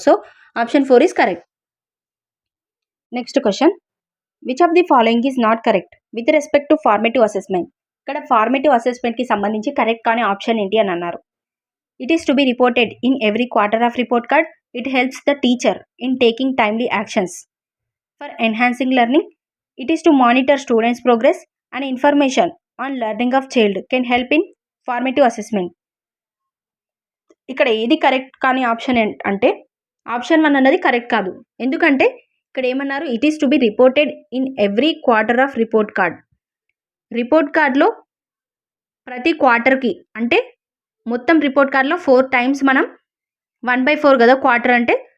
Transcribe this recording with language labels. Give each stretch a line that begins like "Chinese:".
English: So option 4 is correct. Next question, which of the following is not correct with respect to formative assessment.
Telugu: ఇక్కడ formative అసెస్మెంట్కి సంబంధించి correct కానీ option ఏంటి అని అన్నారు.
English: It is to be reported in every quarter of report card. It helps the teacher in taking timely actions for enhancing learning. It is to monitor students' progress and information on learning of child can help in formative assessment.
Telugu: ఇక్కడ ఏది correct కానీ option అంటే option 1 అన్నది correct కాదు. ఎందుకంటే ఇక్కడ ఏమన్నారు,
English: It is to be reported in every quarter of report card.
Telugu: Report కార్డ్లో ప్రతి క్వార్టర్కి, అంటే మొత్తం రిపోర్ట్ కార్డ్లో 4 times మనం 1/4 కదా క్వార్టర్ అంటే.